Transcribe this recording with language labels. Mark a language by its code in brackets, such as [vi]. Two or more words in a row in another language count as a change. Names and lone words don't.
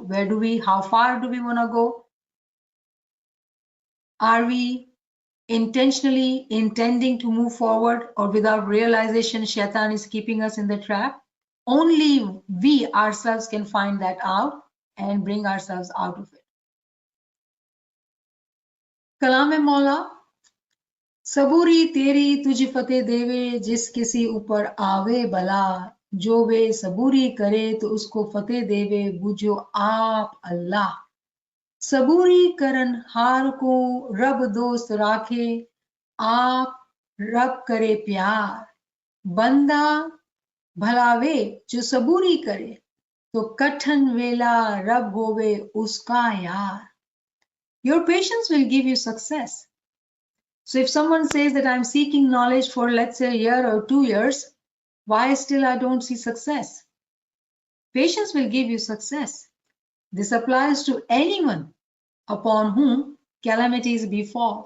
[en] Where do we, how far do we want to go? Are we intentionally intending to move forward, or without realization, Shaitan is keeping us in the trap? Only we ourselves can find that out and bring ourselves out of it. [pa] ਕਲਾਮ-ਏ-ਮੌਲਾ, ਸਬੂਰੀ ਤੇਰੀ ਤੁਜ ਫ਼ਤਹ ਦੇਵੇ, ਜਿਸ ਕਿਸੀ ਉਪਰ ਆਵੇ ਬਲਾ, ਜੋ ਵੇ ਸਬੂਰੀ ਕਰੇ ਤੋ ਉਸਕੋ ਫ਼ਤਹ ਦੇਵੇ, ਬੁਜੋ ਆਪ ਅੱਲਾਹ. ਸਬੂਰੀ ਕਰਨ ਹਾਰ ਕੋ ਰੱਬ ਦੋਸਤ ਰਾਖੇ, ਆਪ ਰੱਬ ਕਰੇ ਪਿਆਰ, ਬੰਦਾ ਭਲਾਵੇ ਜੋ ਸਬੂਰੀ ਕਰੇ, ਤੋ ਕਠਨ ਵੇਲਾ ਰੱਬ ਹੋਵੇ ਉਸਕਾ ਯਾਰ. [en] Your patience will give you success. So if someone says that I'm seeking knowledge for, let's say, a year or 2 years, why still I don't see success? Patience will give you success. This applies to anyone upon whom calamities befall.